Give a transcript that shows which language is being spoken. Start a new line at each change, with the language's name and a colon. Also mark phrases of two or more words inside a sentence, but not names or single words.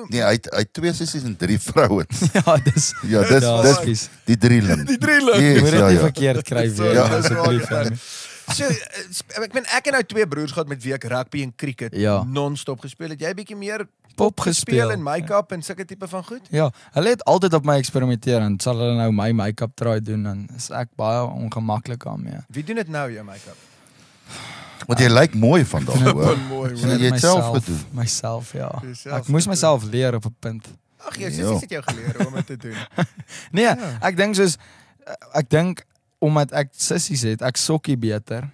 Afrikaans: Nee, hy het 2 sissies en 3 vrouens. Ja, dis Ja, dis Ja, dis skus. die drieling. die drieling. Jy Yes, moet dit ja, nie ja. verkeerd kry weer, Ja, asseblief. dis waar. So ek meen ek en nou 2 broers gehad met wie ek rugby en cricket Ja. non-stop gespeel het. Jy bietjie meer Pop speel gespeel. en make-up en sulke tipe van goed? Ja, hulle het altyd op my eksperimenteer en sal hulle nou my make-up try doen en is ek baie ongemaklik daarmee. Wie doen dit nou jou make-up? Want jy lyk mooi vandag hoor. Mooi Ja, jy het self gedoen. Myself, ja. Jouself Ek moes gedoen. myself leer op 'n punt. Ag, jou Ja. sissies het jou geleer om dit te doen. Nee, Ja. ek dink omdat ek sissies het, ek sokkie beter